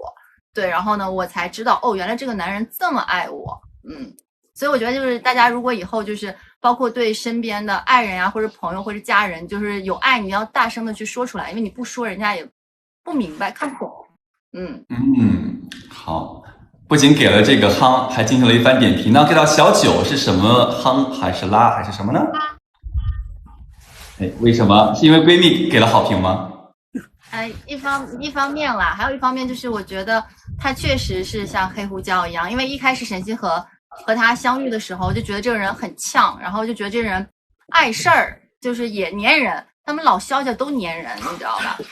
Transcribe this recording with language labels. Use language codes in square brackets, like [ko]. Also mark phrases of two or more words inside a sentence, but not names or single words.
[zh] 對，然後呢，我才知道，哦，原來這個男人這麼愛我，所以我覺得就是大家如果以後就是包括對身邊的愛人啊，或者朋友或者家人，就是有愛你要大聲的去說出來，因為你不說，人家也不明白看不懂。好，不僅給了這個夯，還進行了一番點評。那給到小九是什麼夯還是拉還是什麼呢？為什麼？是因為閨蜜給了好評嗎？一方面啦，還有一方面就是我覺得他確實是像黑胡椒一樣，因為一開始沈西河和他相遇的時候就覺得這個人很嗆，然後就覺得這個人礙事兒，就是也粘人，他們老蕭家都粘人，你知道吧？